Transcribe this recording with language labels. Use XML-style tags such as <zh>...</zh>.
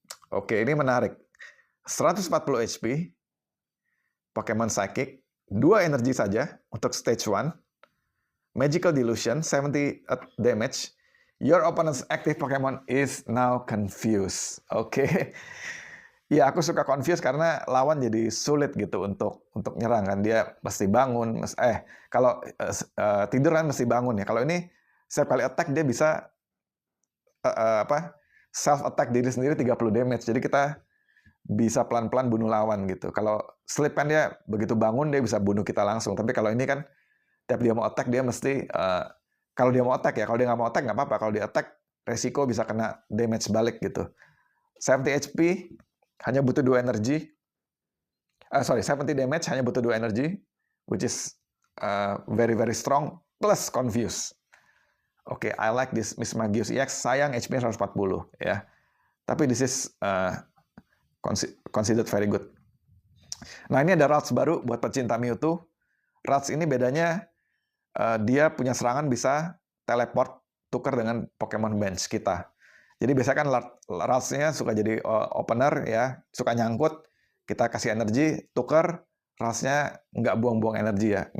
<id>Oke, ini menarik. 140 HP, Pokemon Psychic, 2 energi saja untuk stage 1.</id> <en>Magical Delusion, 70 damage. Your opponent's active Pokemon is now confused.</en> <id>Oke. Ya, aku suka confused karena lawan jadi sulit gitu untuk nyerang kan. Dia mesti bangun, kalau tidur kan mesti bangun ya. Kalau ini setiap kali attack dia bisa self attack diri sendiri 30 damage. Jadi kita bisa pelan-pelan bunuh lawan gitu. Kalau sleep kan dia begitu bangun dia bisa bunuh kita langsung. Tapi kalau ini kan tiap dia mau attack dia mesti kalau dia mau attack ya. Kalau dia nggak mau attack nggak apa-apa. Kalau dia attack resiko bisa kena damage balik gitu. 70 HP hanya butuh 2 energi. 70 damage hanya butuh 2 energi,</id> <en>which is very very strong plus confuse.</en> <id>Oke,</id> <en>I like this</en> <id>Miss Magius EX. Sayang HP-nya 140 ya.</id> <en>Tapi this is considered very good.</en> <id>Nah, ini ada Rats baru buat pecinta Mewtwo. Rats ini bedanya dia punya serangan bisa teleport tukar dengan Pokemon bench kita. Jadi biasanya kan Rats-nya suka jadi opener ya, suka nyangkut, kita kasih energi, tukar, Rats-nya nggak buang-buang energi ya.</id>